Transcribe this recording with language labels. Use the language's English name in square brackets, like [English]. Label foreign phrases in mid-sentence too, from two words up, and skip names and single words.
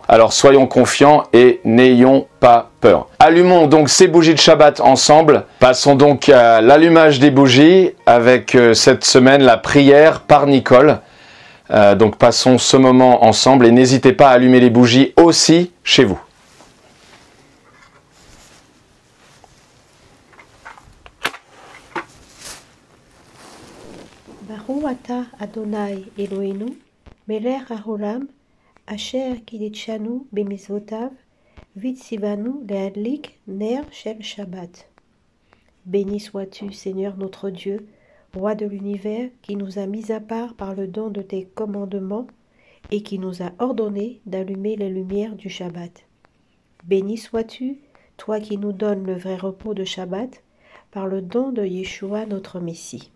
[French] Alors soyons confiants et n'ayons pas peur. Allumons donc ces bougies de Shabbat ensemble. Passons donc à l'allumage des bougies avec cette semaine la prière par Nicole. Donc passons ce moment ensemble et n'hésitez pas à allumer les bougies aussi chez vous. [Hebrew] ברוך אתה ה' אלוהינו, מלך העולם, אשר קדשנו במצוותיו, וצונו להדליק נר של שבת. [French] Béni sois-tu, Seigneur notre Dieu, Roi de l'univers, qui nous a mis à part par le don de tes commandements et qui nous a ordonné d'allumer les lumières du Shabbat. Béni sois-tu, toi qui nous donnes le vrai repos de Shabbat, par le don de Yeshua notre Messie.